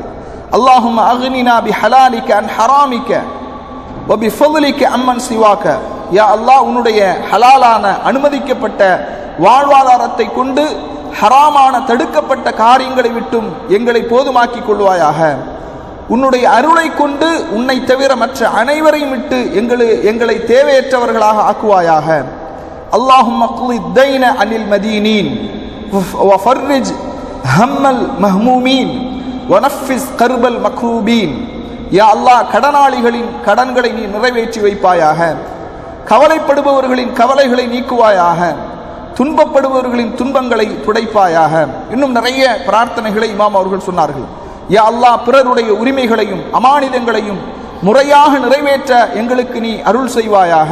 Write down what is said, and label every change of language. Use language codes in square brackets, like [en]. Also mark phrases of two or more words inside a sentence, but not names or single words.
[ar] اللهم أغننا بحلالك عن حرامك وبفضلك عمن سواك, [ta] யா அல்லாஹ் உன்னுடைய ஹலாலான அனுமதிக்கப்பட்ட வாழ்வாதாரத்தை கொண்டு ஹராமான தடுக்கப்பட்ட காரியங்களை விட்டும் எங்களை போதுமாக்கிக் கொள்வாயாக. உன்னுடைய அருளை கொண்டு உன்னை தவிர மற்ற அனைவரையும் விட்டு எங்களை தேவையற்றவர்களாக ஆக்குவாயாக. [ar] اللهم اقض الدين عن المدينين وفرج هم المهمومين ونفذ كرب المكروبين. [ta] யா அல்லாஹ், கடனாளிகளின் கடன்களை நீ நிறைவேற்றி வைப்பாயாக, கவலைப்படுபவர்களின் கவலைகளை நீக்குவாயாக, துன்பப்படுபவர்களின் துன்பங்களை துடைப்பாயாக. இன்னும் நிறைய பிரார்த்தனைகளை இமாம் அவர்கள் சொன்னார்கள். யா அல்லாஹ், பிறருடைய உரிமைகளையும் அமானிதங்களையும் முறையாக நிறைவேற்ற எங்களுக்கு நீ அருள் செய்வாயாக.